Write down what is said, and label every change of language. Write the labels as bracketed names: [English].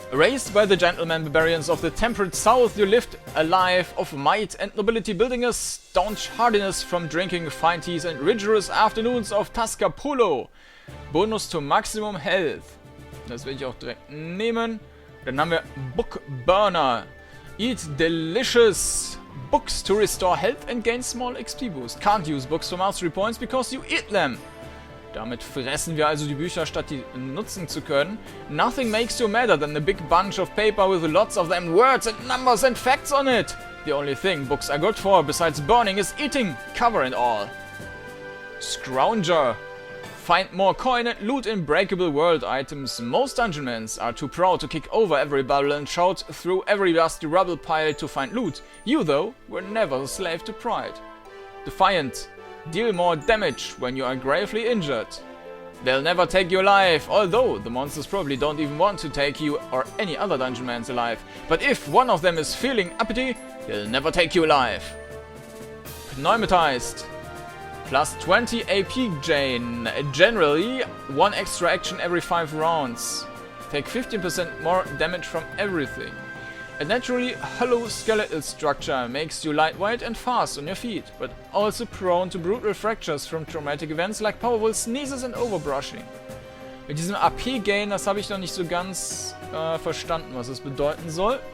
[English] Raised by the gentlemen barbarians of the temperate south, you lived a life of might and nobility, building a staunch hardiness from drinking fine teas and rigorous afternoons of Tascapullo. Bonus to maximum health. [German] Das werde ich auch direkt nehmen. Dann haben wir Book Burner. [English] Eat delicious books to restore health and gain small XP boost. Can't use books for mastery points because you eat them. [German] Damit fressen wir also die Bücher, statt die nutzen zu können. [English] Nothing makes you madder than a big bunch of paper with lots of them words and numbers and facts on it. The only thing books are good for, besides burning, is eating, cover and all. Scrounger. Find more coin and loot in breakable world items. Most Dungeonmans are too proud to kick over every bubble and shout through every dusty rubble pile to find loot. You, though, were never a slave to pride. Defiant. Deal more damage when you are gravely injured. They'll never take your life, although the monsters probably don't even want to take you or any other Dungeonmans alive. But if one of them is feeling uppity, they'll never take you alive. Pneumatized. Plus 20 AP Jane. Generally, 1 extra action every 5 rounds. Take 15% more damage from everything. A naturally hollow skeletal structure makes you lightweight and fast on your feet, but also prone to brutal fractures from traumatic events like powerful sneezes and overbrushing. [German] Mit diesem AP-Gain, das habe ich noch nicht so ganz verstanden, was es bedeuten soll.